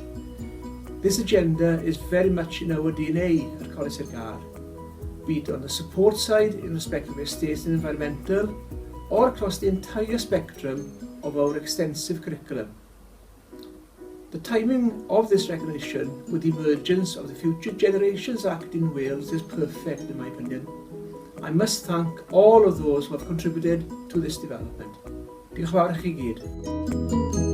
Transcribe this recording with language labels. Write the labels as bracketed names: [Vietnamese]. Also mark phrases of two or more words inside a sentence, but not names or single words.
[English] This agenda is very much in our DNA at Coleg Sir Gar, be it on the support side in respect of estate and environmental, or across the entire spectrum of our extensive curriculum. The timing of this recognition with the emergence of the Future Generations Act in Wales is perfect in my opinion. I must thank all of those who have contributed to this development. [Welsh] Diolch yn fawr i chi gyd.